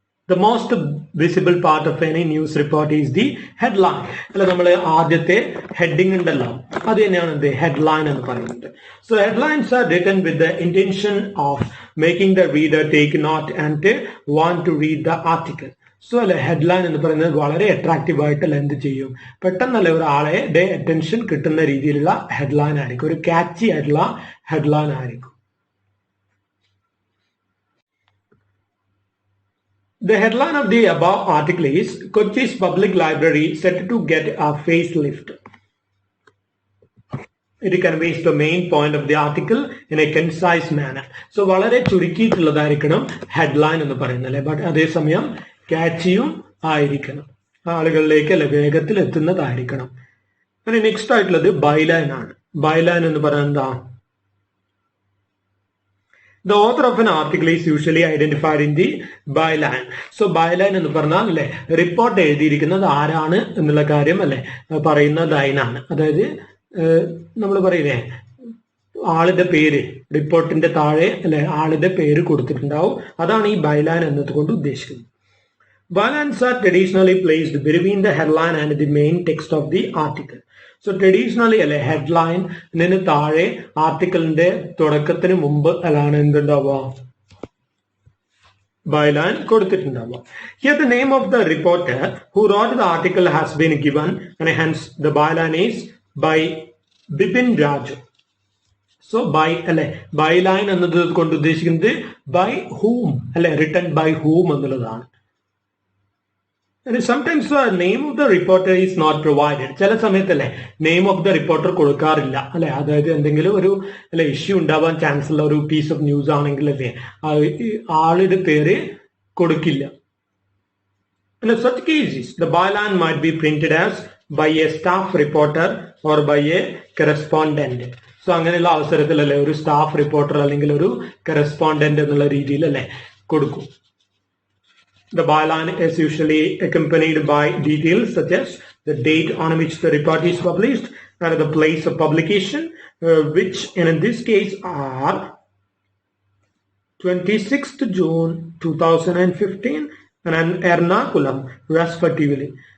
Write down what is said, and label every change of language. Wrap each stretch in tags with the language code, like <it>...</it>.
<en>The most visible part of any news report is the headline.</en> <ml>അല്ല നമ്മൾ ആദ്യത്തെ heading ഉണ്ടല്ലോ അത് തന്നെയാണ് എന്ത് ഹെഡ്ലൈൻ എന്ന് പറയുന്നത്.</ml> <en>So headlines are written with the intention of making the reader take note and want to read the article.</en> <ml>So അല്ലെ ഹെഡ്ലൈൻ എന്ന് പറയുന്നത് വളരെ അട്രാക്റ്റീവ് ആയിട്ട് എന്ത് ചെയ്യും പെട്ടെന്നല്ല ഒരാളെ അറ്റൻഷൻ കിട്ടുന്ന രീതിയിലുള്ള ഹെഡ്ലൈൻ ആയിരിക്കും, ഒരു ക്യാച്ചി ആയിട്ടുള്ള ഹെഡ്ലൈൻ ആയിരിക്കും.</ml> <en>The headline of the above article is Kochi's Public Library set to get a facelift. It conveys the main point of the article in a concise manner.</en> <ml>So വളരെ ചുരുക്കിയിട്ടുള്ളതായിരിക്കണം headline എന്ന് പറയുന്നത് അല്ലെ, but അതേസമയം ക്യാച്ചിയും ആയിരിക്കണം, ആളുകളിലേക്ക് അല്ലെ വേഗത്തിൽ എത്തുന്നതായിരിക്കണം. പിന്നെ നെക്സ്റ്റ് ആയിട്ടുള്ളത് ബൈലൈൻ ആണ്. ബൈലൈൻ എന്ന് പറയുന്നത് എന്താ?</ml> <en>The author of an article is usually identified in the byline.</en> <ml>So byline എന്ന് പറഞ്ഞാൽ അല്ലെ റിപ്പോർട്ട് എഴുതിയിരിക്കുന്നത് ആരാണ് എന്നുള്ള കാര്യം അല്ലെ പറയുന്ന ലൈനാണ്. അതായത് നമ്മൾ പറയില്ലേ ആളുടെ പേര് റിപ്പോർട്ടിന്റെ താഴെ അല്ലെ ആളുടെ പേര് കൊടുത്തിട്ടുണ്ടാവും, അതാണ് ഈ ബൈലൈൻ എന്നതുകൊണ്ട് ഉദ്ദേശിക്കുന്നത്.</ml> <en>Bylines are traditionally placed between the headline and the main text of the article.</en> <ml>So traditionally അല്ലെ ഹെഡ്ലൈനിന് താഴെ ആർട്ടിക്കിളിന്റെ തുടക്കത്തിന് മുമ്പ് അല്ലാണ് എന്തുണ്ടാവുക byline കൊടുത്തിട്ടുണ്ടാവുക.</ml> <en>Here the name of the reporter who wrote the article has been given and hence the byline is by Bipin Raju.</en> <ml>So by അല്ലെ byline എന്നത് കൊണ്ട് ഉദ്ദേശിക്കുന്നത് by whom അല്ലെ</ml> <en>written by whom</en> <ml>എന്നുള്ളതാണ്.</ml> <en>Sometimes the name of the reporter is not provided.</en> <ml>ചില സമയത്തല്ലേ</ml> <en>name of the reporter</en> <ml>കൊടുക്കാറില്ല അല്ലെ, അതായത് എന്തെങ്കിലും ഒരു അല്ലെ ഇഷ്യൂ ഉണ്ടാവാൻ ചാൻസ് ഉള്ള ഒരു പീസ് ഓഫ് ന്യൂസ് ആണെങ്കിൽ അല്ലേ ആളുടെ പേര് കൊടുക്കില്ല.</ml> <en>In such cases, the byline might be printed as by a staff reporter or by a correspondent.</en> <ml>So അങ്ങനെയുള്ള അവസരത്തിൽ അല്ലെ ഒരു സ്റ്റാഫ് റിപ്പോർട്ടർ അല്ലെങ്കിൽ ഒരു കറസ്പോണ്ടന്റ് എന്നുള്ള രീതിയിൽ അല്ലെ കൊടുക്കും.</ml> <en>The byline is usually accompanied by details such as the date on which the report is published and the place of publication, which in this case are 26th June 2015 and Ernakulam respectively.</en>